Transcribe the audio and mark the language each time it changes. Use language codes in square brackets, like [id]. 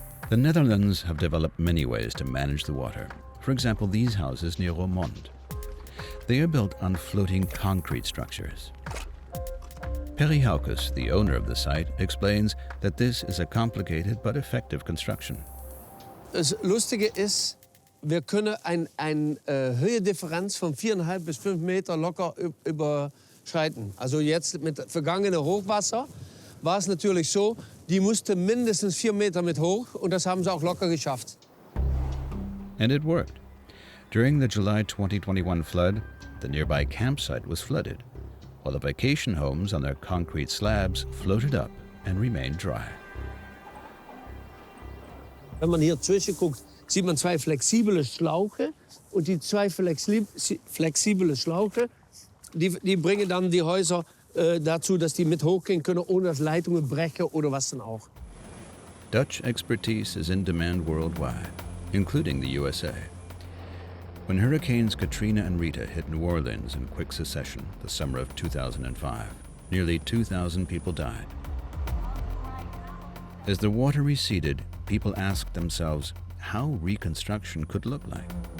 [en] The Netherlands have developed many ways to manage the water. For example, these houses near Roermond. They are built on floating concrete structures. Perry Haukes, the owner of the site, explains that this is a complicated but effective construction. [de] Das Lustige ist, wir können eine Höhedifferenz von 4,5 bis 5 Meter locker überschreiten. Also jetzt mit vergangenem Hochwasser war es natürlich so, die musste mindestens 4 Meter mit hoch und das haben sie auch locker geschafft. [en] And it worked. During the July 2021 flood, the nearby campsite was flooded, while the vacation homes on their concrete slabs floated up and remained dry. [de] Wenn man hier zwischenguckt, sieht man zwei flexible Schlauche und die zwei flexible Schlauche, die bringen dann die Häuser dazu, dass die mit hochgehen können, ohne dass Leitungen brechen oder was dann auch. [en] Dutch expertise is in demand worldwide, including the USA. When Hurricanes Katrina and Rita hit New Orleans in quick succession the summer of 2005, nearly 2,000 people died. As the water receded, people asked themselves how reconstruction could look like.